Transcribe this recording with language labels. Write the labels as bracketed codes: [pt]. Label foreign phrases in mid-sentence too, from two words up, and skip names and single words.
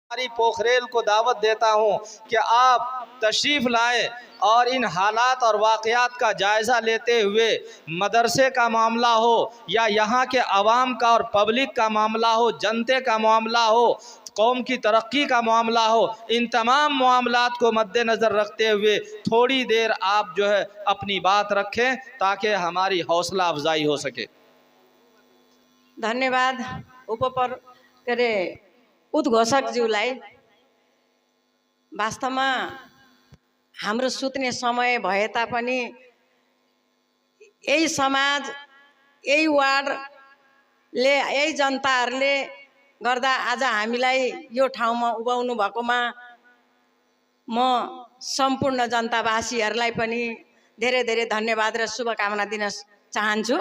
[hi] हमारी पोखरेल को दावत देता हूं कि आप तशरीफ़ लाएं और इन हालात और वाक़यात का जायज़ा लेते हुए मदरसे का मामला हो या यहाँ के अवाम का और पब्लिक का मामला हो, जनते का मामला हो, कौम की तरक्की का मामला हो, इन तमाम मामलात को मद्देनज़र रखते हुए थोड़ी देर आप जो है अपनी बात रखें ताकि हमारी हौसला अफजाई हो सके। [ne] धन्यवाद के अरे उद्घोषकज्यूलाई। वास्तवमा हाम्रो सुत्ने समय भए तापनि यही समाज, यही वार्डले, यही जनताहरूले गर्दा आज हामीलाई यो ठाउँमा उभ्याउनु भएकोमा म सम्पूर्ण जनतावासीहरूलाई पनि धेरै धेरै धन्यवाद र शुभकामना दिन चाहन्छु।